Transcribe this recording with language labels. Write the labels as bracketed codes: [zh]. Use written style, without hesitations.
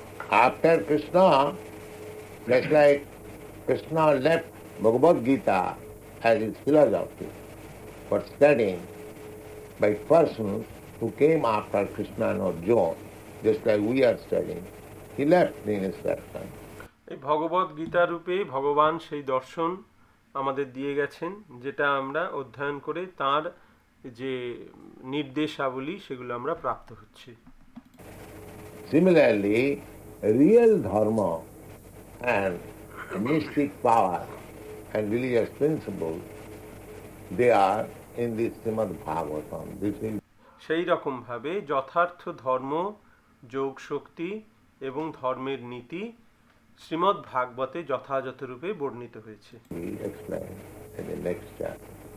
[en] After Krishna, just like Krishna left Bhagavad Gita as his philosophy for studying by persons who came after Krishna and Arjuna, just like we are studying, he left the instruction. [bn] এই ভগবদ গীতা রূপে ভগবান সেই দর্শন আমাদের দিয়ে গেছেন, যেটা আমরা অধ্যয়ন করে তার যে নির্দেশাবলী সেগুলো আমরা প্রাপ্ত হচ্ছি। [en] Similarly, real dharma and mystic power and religious principles, they are in this Srimad Bhagavatam. This is [bn] সেই রকমভাবে যথার্থ ধর্ম, যোগ শক্তি এবং ধর্মের নীতি শ্রীমদ্ ভাগবতে যথাযথ রূপে বর্ণিত হয়েছে। [en] explained in the next chapter.